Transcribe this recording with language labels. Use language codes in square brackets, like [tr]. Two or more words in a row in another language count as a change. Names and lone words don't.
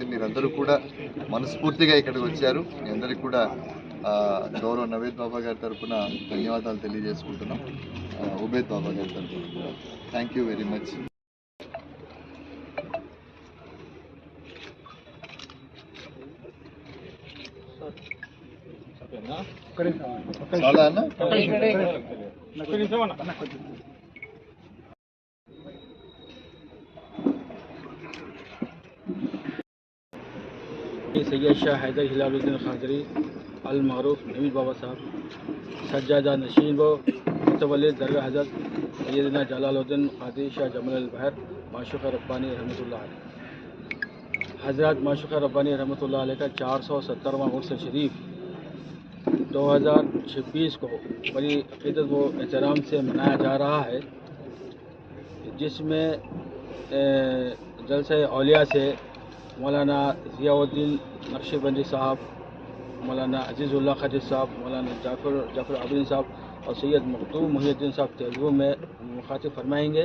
[te] మీరందరూ కూడా మనస్ఫూర్తిగా ఇక్కడికి వచ్చారు. మీ అందరికీ కూడా గౌరవ నవేద్ బాబా గారి తరఫున ధన్యవాదాలు తెలియజేసుకుంటున్నాం. ఉబేద్ బాబా గారి తరఫున [en] thank you very much. [te] చాలా అన్న [ur] سید شاہ حیدر ہلال الدین قادری المعروف نوید بابا صاحب سجادہ نشین و متولد درگاہ حضرت سیدنا جلال الدین قاضی شاہ جمل البحر معشوق ربانی رحمت اللہ علیہ حضرت معشوق ربانی رحمت اللہ علیہ کا 470واں عرس شریف 2026 کو بڑی عقیدت و احترام سے منایا جا رہا ہے، جس میں جلسہ اولیا سے مولانا ضیاء الدین نقشبندی صاحب، مولانا عزیز اللہ خضیر صاحب، مولانا جعفر عابدین صاحب اور سید مخدوم محی الدین صاحب تیلگو میں مخاطب فرمائیں گے.